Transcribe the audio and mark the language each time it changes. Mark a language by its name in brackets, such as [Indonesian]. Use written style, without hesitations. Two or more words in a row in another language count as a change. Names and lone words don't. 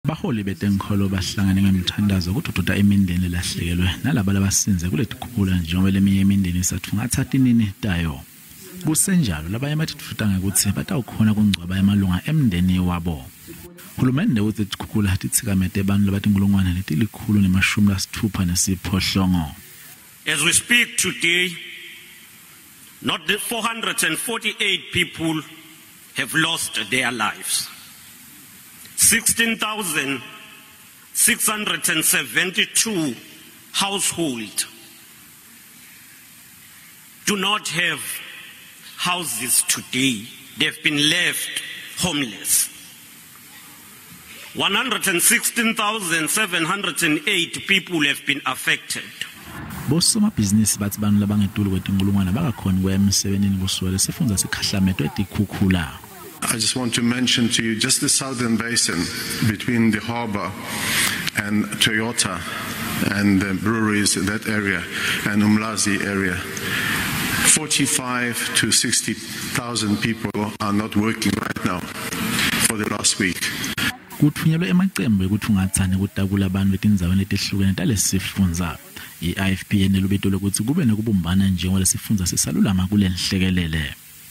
[Swati] Baholi betenkholo bahlangane ngemthandazo ukudvudvuta imindeni lahlekelwe nalaba labasinze kuletikhula njengoba leminye imindeni isathatha inini tayo. Kusenjalo laba yamatidvuta ngekuthi batawukhona kungcwaba emalunga emndeni wabo. Hulumende uthi tikhukhula titsikamete abantu labatinkulungwane letilikhulu nemashumi lasithupha nesiphohlongo. [English] As we speak today, not the 448 people have lost their lives. 16,672 households do not have houses today. They've been left homeless. 116,708 people have been affected. [Swati] Bosoma business bathi bantu labangetulu kwetinkulungwane bakakhona kwemsebenzini kusukela Lesifundza sikhahlametwe tikhukhula. [English] I just want to mention to you just the southern basin between the harbor and Toyota and the breweries in that area and Umlazi area. 45 to 60,000 people are not working right now for the last week. [Swati] Kuthunyelwe emacembu ukuthi ungathani kutakula abantu betindzabeni letehlukene talesifundza. I-IFP yenelubito lokuthi kube nekubumbana njengoba lesifundza sisalulama kulenhlekelele.